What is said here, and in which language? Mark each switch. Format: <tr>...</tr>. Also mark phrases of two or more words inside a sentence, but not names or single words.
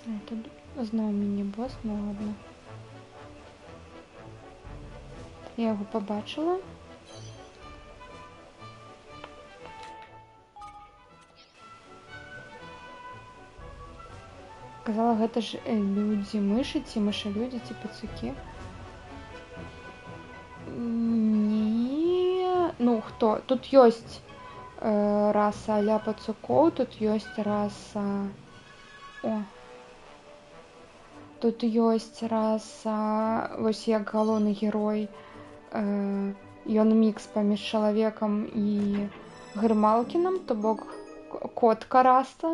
<uk>тут знову міні-бос, ну ладно. Я його побачила.</uk> <be>Казала, гэта ж людзі-мышы, ці мышы-людзі, ці пацукі. Не, ну хто? Тут ёсць раса а-ля пацукоў, тут ёсць раса... О! Тут ёсць раса, вось як галоўны герой, ён мікс паміж чалавекам і грымалкінам, то бок котка раса.</be>